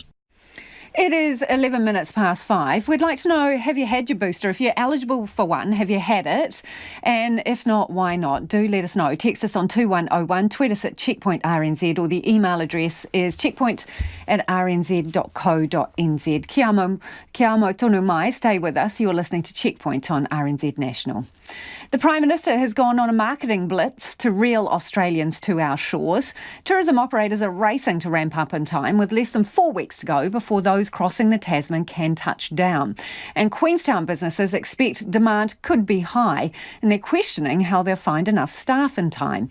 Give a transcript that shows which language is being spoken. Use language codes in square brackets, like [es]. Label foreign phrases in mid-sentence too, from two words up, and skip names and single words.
[en] It is 11 minutes past 5. We'd like to know, have you had your booster? If you're eligible for one, have you had it? And if not, why not? Do let us know. Text us on 2101, tweet us at checkpointrnz, or the email address is checkpoint@rnz.co.nz. [mi] Kia amo tonu mai. [en] Stay with us. You're listening to Checkpoint on RNZ National. The Prime Minister has gone on a marketing blitz to reel Australians to our shores. Tourism operators are racing to ramp up in time, with less than 4 weeks to go before those crossing the Tasman can touch down. And Queenstown businesses expect demand could be high, and they're questioning how they'll find enough staff in time.